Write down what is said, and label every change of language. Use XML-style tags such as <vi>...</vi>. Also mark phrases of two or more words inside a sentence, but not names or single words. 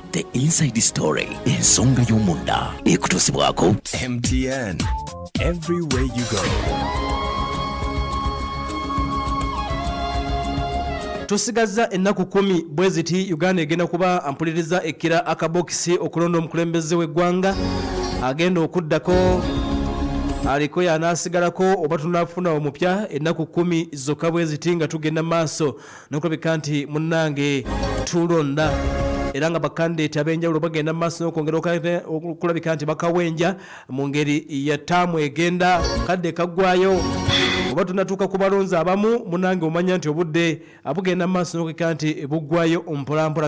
<en>The Inside Story,</en> <lg>ensonga y'omunda ekutuusibwako</lg> <en>MTN, everywhere you go.</en> <lg>Tusigazza ennaku 10 bweziti Uganda egenda kuba ampuliriza ekira akabokisi okulonda omukulembeze w'eggwanga agenda okuddako aliko yanasigalako oba tunafuna omupya ennaku 10 zokka bweziti nga tugenda maaso n'okulabika nti munnange tulonda era nga bakandidate ab'enjawulo bagenda maaso n'okwongera okulabika nti bakawenja mu ngeri ya ttaamu egenda kadde kaggwayo oba tunatuuka ku balonzi abamu munnange omanya nti obudde abugenda maaso n'okulabika nti buggwayo mpolampola.</lg>